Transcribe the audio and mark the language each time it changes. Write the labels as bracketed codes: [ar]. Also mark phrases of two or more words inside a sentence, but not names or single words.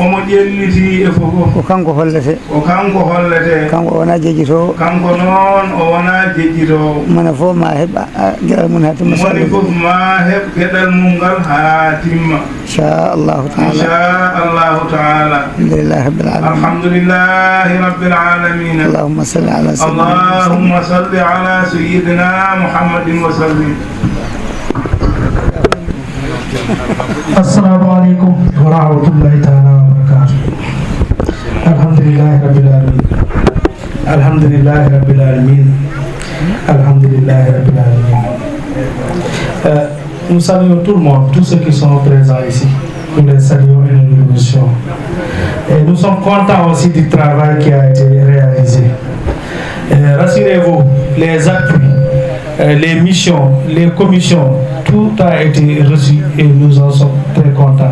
[ff] omo ƴelliti e fof ko kanko hollete ko kanko hollete kanko o wona jejjitowo kanko noon o wona jejjitowo mone fof ma heɓ gueɗal mum ha timma moni fof ma heɓ gueɗal mum ngal ha timma [ar] إن شاء الله تعالى إن شاء الله تعالى الحمد لله رب العالمين الحمد لله رب العالمين اللهم صل على اللهم صل على سيدنا محمد وسلم. السلام عليكم ورحمة الله تعالى وبركاته. الحمد لله رب العالمين. الحمد لله رب العالمين. الحمد لله رب العالمين. [fr] Nous saluons tout le monde, tous ceux qui sont présents ici. Nous les saluons et nous les remercions. Et nous sommes contents aussi du travail qui a été réalisé. Rassurez-vous, les appuis, les missions, les commissions, tout a été reçu et nous en sommes très contents.